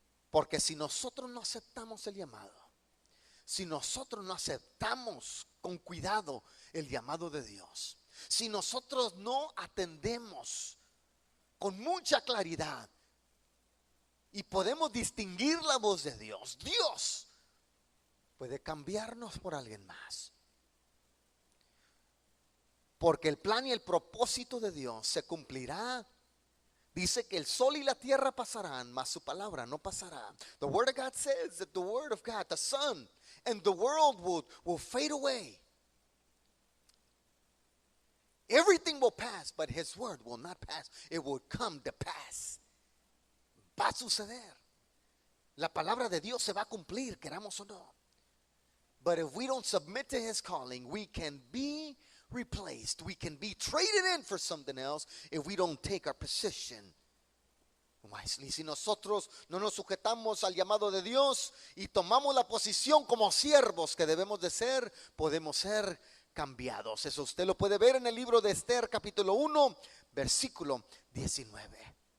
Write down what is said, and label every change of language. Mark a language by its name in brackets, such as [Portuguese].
[Spanish] Porque si nosotros no aceptamos el llamado, si nosotros no aceptamos con cuidado el llamado de Dios, si nosotros no atendemos con mucha claridad y podemos distinguir la voz de Dios, Dios puede cambiarnos por alguien más. Porque el plan y el propósito de Dios se cumplirá. Dice que el sol y la tierra pasarán, mas su palabra no pasará. [English] The word of God says that the word of God, the sun and the world will fade away. Everything will pass, but his word will not pass. It will come to pass. [Spanish] Va a suceder. La palabra de Dios se va a cumplir, queramos o no. [English] But if we don't submit to his calling, we can be replaced. We can be traded in for something else if we don't take our position wisely. [Spanish] Si nosotros no nos sujetamos al llamado de Dios y tomamos la posición como siervos que debemos de ser, podemos ser cambiados. Eso usted lo puede ver en el libro de Esther, capítulo 1, versículo 19.